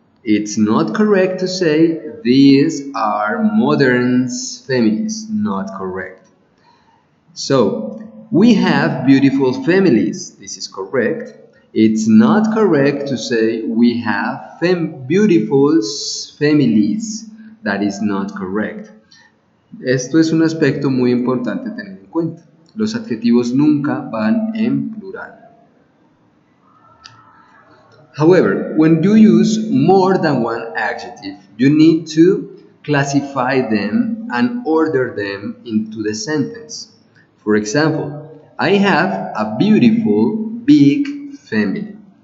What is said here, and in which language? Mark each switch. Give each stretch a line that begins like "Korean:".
English: It's not correct to say these are modern families. Not correct. So, we have beautiful families. This is correct. It's not correct to say we have beautiful families. That is not correct.
Spanish: Esto es un aspecto muy importante tener en cuenta. Los adjetivos nunca van en plural.
English: However, when you use more than one adjective, you need to classify them and order them into the sentence. For example, I have a beautiful big family.